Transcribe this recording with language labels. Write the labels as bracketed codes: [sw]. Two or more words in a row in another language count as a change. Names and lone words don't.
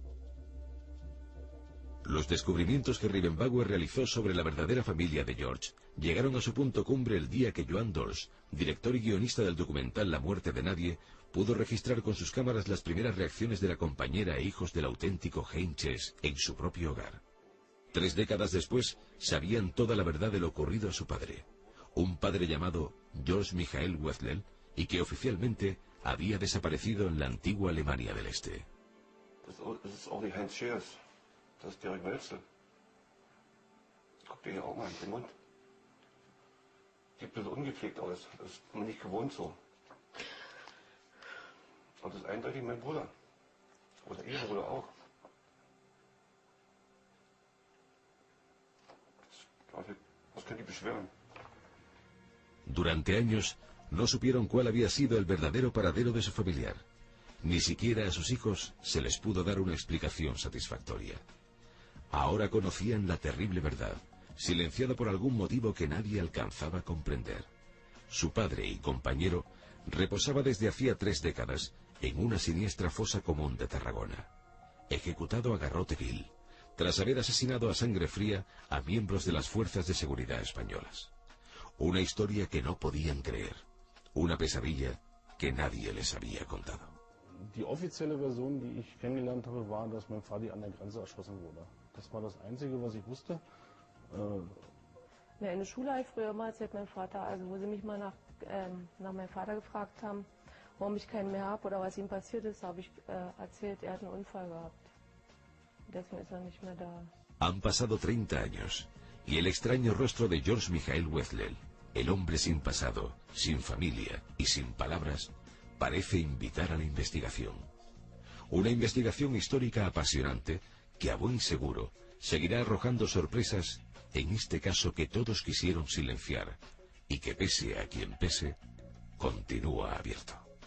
[es] Los descubrimientos que Rickenbacker realizó sobre la verdadera familia de George llegaron a su punto cumbre el día que Joan Dols, director y guionista del documental La muerte de nadie, pudo registrar con sus cámaras las primeras reacciones de la compañera e hijos del auténtico Heinches en su propio hogar. 3 décadas después, sabían toda la verdad de lo ocurrido a su padre, un padre llamado George Michael Wetzel, y que oficialmente había desaparecido en la antigua Alemania del Este. [de] Das ist Georg Wetzel. Guck dir die Augen an, den Mund. Sieht ein bisschen ungepflegt aus. Das ist mir nicht gewohnt so. Und das ist eindeutig mein Bruder. Oder ihr Bruder auch. Was könnt ihr beschwören? [es] Durante años no supieron cuál había sido el verdadero paradero de su familiar. Ni siquiera a sus hijos se les pudo dar una explicación satisfactoria. Ahora conocían la terrible verdad, silenciada por algún motivo que nadie alcanzaba a comprender. Su padre y compañero reposaba desde hacía 3 décadas en una siniestra fosa común de Tarragona, ejecutado a garrote vil, tras haber asesinado a sangre fría a miembros de las fuerzas de seguridad españolas. Una historia que no podían creer, una pesadilla que nadie les había contado. [de] Die offizielle Version, die ich kennengelernt habe, war, dass mein Vati an der Grenze erschossen wurde. Das war das Einzige, was ich wusste. In der Schule habe ich früher mal erzählt, mein Vater, also wo sie mich mal nach meinem Vater gefragt haben, warum ich keinen mehr habe oder was ihm passiert ist, habe ich erzählt, er hat einen Unfall gehabt. Deswegen ist er nicht mehr da. [es] Han pasado 30 años y el extraño rostro de George Michael Wetzel, el hombre sin pasado, sin familia y sin palabras, parece invitar a la investigación. Una investigación histórica apasionante que a buen seguro seguirá arrojando sorpresas en este caso que todos quisieron silenciar y que pese a quien pese, continúa abierto.